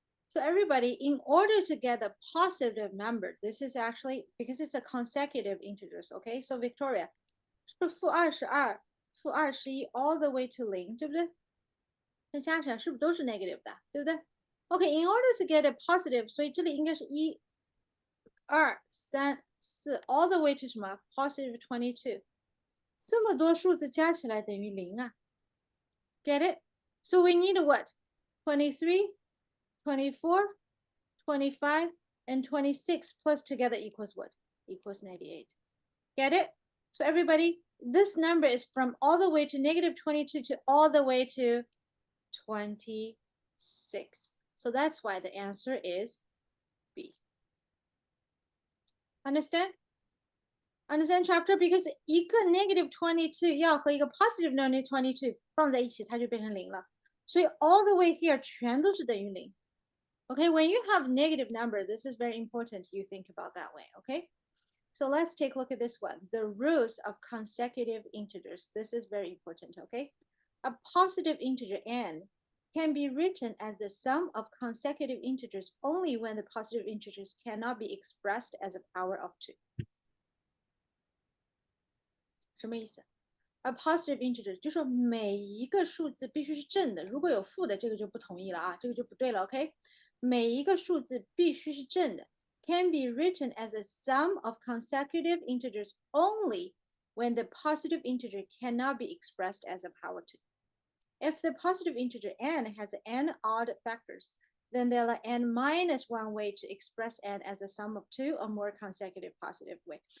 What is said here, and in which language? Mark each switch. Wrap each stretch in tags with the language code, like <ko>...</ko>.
<en>So everybody, in order to get a positive number, this is actually, because it's a consecutive integers, okay? So Victoria, 是负22, 负21 all the way to 0, 对不对？</en> <zh>那加起来是不是都是 negative 的，对不对？</zh> <en>Okay, in order to get a positive, 所以这里应该是1, 2, 3, 4 all the way to 什么 positive 22，这么多数字加起来等于0啊。 Get it? So we need what? 23, 24, 25, and 26 plus together equals what? Equals 98. Get it? So everybody, this number is from all the way to negative 22 to all the way to 26. So that's why the answer is B. Understand? Understand, chapter?</en> <zh>Because 一个 negative 22要和一个 positive negative 22放在一起，它就变成0了。</zh> <en>所以 all the way here 全都是等于0。 Okay, when you have negative number, this is very important you think about that way, okay? So let's take a look at this one. The roots of consecutive integers. This is very important, okay? A positive integer n can be written as the sum of consecutive integers only when the positive integers cannot be expressed as a power of 2.</en> <zh>什么意思？ A positive integer 就说每一个数字必须是正的，如果有负的，这个就不同意了啊，这个就不对了 ，OK？</zh> <en>每一个数字必须是正的，can be written as a sum of consecutive integers only when the positive integer cannot be expressed as a power 2. If the positive integer n has n odd factors, then there are n minus 1 way to express n as a sum of 2 or more consecutive positive way.</en>